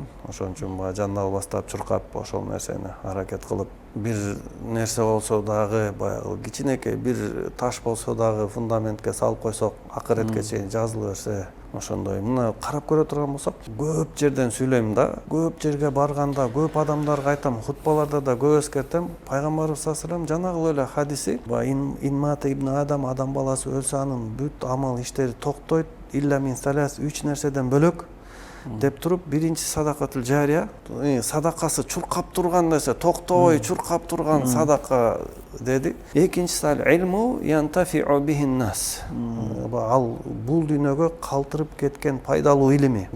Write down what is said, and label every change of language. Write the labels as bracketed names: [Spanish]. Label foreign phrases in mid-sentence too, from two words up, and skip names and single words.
[Kyrgyz] Ошон үчүн баягы жандан баштап чуркап ошол нерсени аракет кылып, бир нерсе болсо дагы баягы кичинекей бир таш болсо дагы фундаментке салып койсок, акыретке чейин жазыла берсе, ошондой. Мына карап көрө турган болсок, көп жерден сүйлөйм да, көп жерге барганда, көп адамдарга айтам, хутбаларда да көп эскертем. Пайгамбарыбыз [Arabic] صلى الله عليه وسلم [Kyrgyz] жанагы эле хадиси, [Arabic] إذا مات ابن آدم [Kyrgyz] баласы өлсө анын бүт амал иштери токтойт, [Arabic] إلا من ثلاث, [Kyrgyz] 3 нерседен бөлөк деп туруп, биринчи [Arabic] صدقة جارية, [Kyrgyz] садакасы чуркап турган нерсе, токтобой чуркап турган садака деди. [Arabic] Экинчиси العلم ينتفع به الناس. [Kyrgyz] Ал бул дүйнөгө калтырып кеткен пайдалуу илими.